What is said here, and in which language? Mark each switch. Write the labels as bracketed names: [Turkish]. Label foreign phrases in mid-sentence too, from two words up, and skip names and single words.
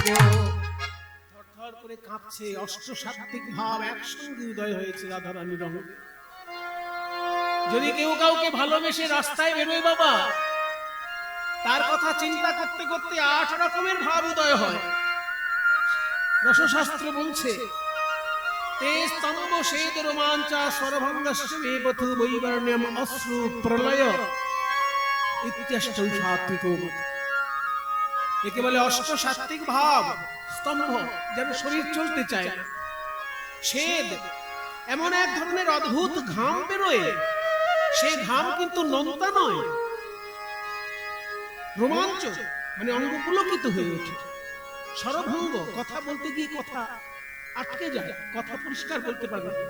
[Bangla] থরথর করে কাঁপছে অষ্টসাত্ত্বিক ভাব একসঙ্গে উদয় হয়েছে রাধারানীর অঙ্গে যদি কেউ কাউকে ভালোবেসে রাস্তায় বেরোয় বাবা তার কথা চিন্তা করতে করতে 8 রকমের ভাব উদয় হয় রসশাস্ত্র বলছে [Sanskrit] ते स्तंभ शेद रोमांचा स्वरभंगस्य वेपथु वैवर्ण्यम अश्रु प्रलय इत्यष्टौ सात्विको [Bangla] একে বলে অষ্ট সাত্ত্বিক ভাব স্তম্ভ যেন শরীর চলতে চায় না ছেদ এমন এক ধরনের অদ্ভুত ঘাম বেরোয় সেই ঘাম কিন্তু নোনতা নয় রোমাঞ্চ মানে অঙ্গ পুলকিত হয়ে ওঠে স্বরভঙ্গ কথা বলতে গিয়ে কথা আটকে যায় কথা পরিষ্কার বলতে পারবে না।